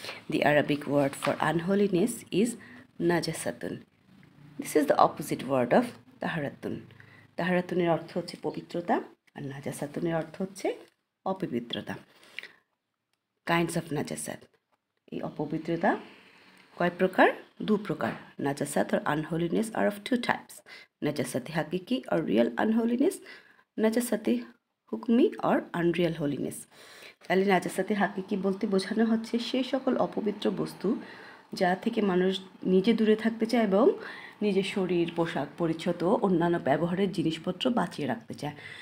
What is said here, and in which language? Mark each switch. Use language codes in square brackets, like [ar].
[en] The Arabic word for unholiness is নাজাসাতুন। This is the opposite word of তাহারাতুন। [bn] তাহারাতুনের অর্থ হচ্ছে পবিত্রতা আর নাজাসাতুনের অর্থ হচ্ছে অপবিত্রতা। [en] kinds of নাজাসাত, [bn] এই অপবিত্রতা কয় প্রকার? 2 প্রকার। [en] নাজাসাত or unholiness are of 2 types. নাজাসাতে হাকিকি or real unholiness, নাজাসাতে হুকমি or unreal holiness. [bn] তাহলে নাজাসাতে হাকিকি বলতে বোঝানো হচ্ছে সেই সকল অপবিত্র বস্তু যা থেকে মানুষ নিজে দূরে থাকতে চায় এবং নিজের শরীর, পোশাক পরিচ্ছদ ও অন্যান্য ব্যবহারের জিনিসপত্র বাঁচিয়ে রাখতে চায়।